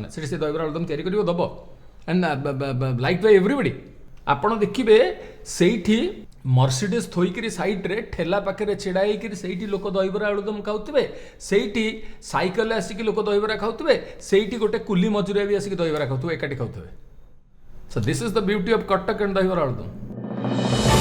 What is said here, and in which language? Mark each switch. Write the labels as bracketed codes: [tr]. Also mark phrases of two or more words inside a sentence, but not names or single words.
[or] ସେଠି ସେ ଦହିବରା ଆଳୁଦମ ତିଆରି କରିବ ଦେବ, [en] and like by everybody. [or] ଆପଣ ଦେଖିବେ ସେଇଠି ମର୍ସିଡିଜ୍ ଥୋଇକିରି ସାଇଡ଼୍ରେ ଠେଲା ପାଖରେ ଛିଡ଼ା ହେଇକିରି ସେଇଠି ଲୋକ ଦହିବରା ଆଳୁଦମ ଖାଉଥିବେ, ସେଇଠି ସାଇକେଲରେ ଆସିକି ଲୋକ ଦହିବରା ଖାଉଥିବେ, ସେଇଠି ଗୋଟେ କୁଲି ମଜୁରିଆ ବି ଆସିକି ଦହିବରା ଖାଉଥିବେ, ଏକାଠି ଖାଉଥିବେ। [en] So this is the beauty of Cuttack and ଦହିବରା ଆଳୁଦମ।